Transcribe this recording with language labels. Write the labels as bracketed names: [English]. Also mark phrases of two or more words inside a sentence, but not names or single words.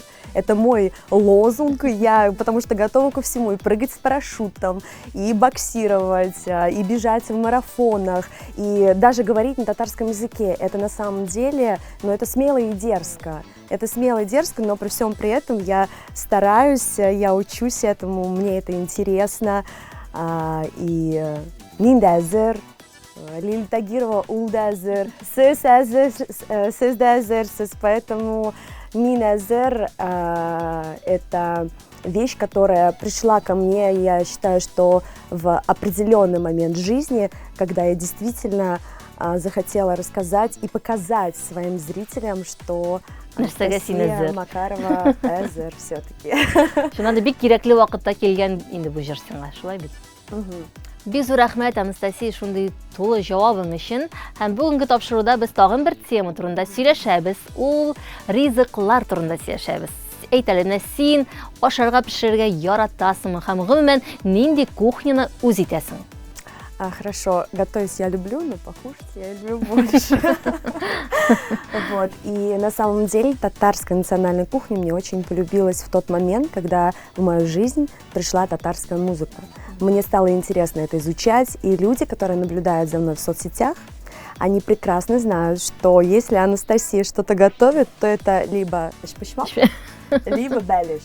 [Russian] Это мой лозунг, потому что готова ко всему, и прыгать с парашютом, и боксировать, и бежать в марафонах, и даже говорить на татарском языке. Это на самом деле, это смело и дерзко. Это смело и дерзко, но при всем при этом я стараюсь, я учусь этому, мне это интересно. И «Мин әзер», Лили Тагирова «Ул да әзер», «Сез әзер», «Сез да әзер», поэтому «Мин әзер» это вещь, которая пришла ко мне, я считаю, что в определенный момент жизни, когда я действительно захотела рассказать и показать своим зрителям, что Анастасия Макарова әзер все-таки. [Tatar] Шуннан да бик кирәкле вакытта килгән инде бу җыр сиңа, шулай бит? Бик зур рәхмәт, Анастасия, шундый тулы җавабың өчен. Һәм бүгенге тапшыруда без тагын бер тема турында сөйләшәбез. Ул ризыклар турында сөйләшәбез. Әйт әле, син ашарга пешерергә яратасыңмы һәм гомумән нинди кухняны үз итәсең? [Russian] Хорошо, готовить я люблю, но покушать я люблю больше. Вот. И на самом деле татарская национальная кухня мне очень полюбилась в тот момент, когда в мою жизнь пришла татарская музыка. Мне стало интересно это изучать, и люди, которые наблюдают за мной в соцсетях, они прекрасно знают, что если Анастасия что-то готовит, то это либо шпашмак, либо бәлеш.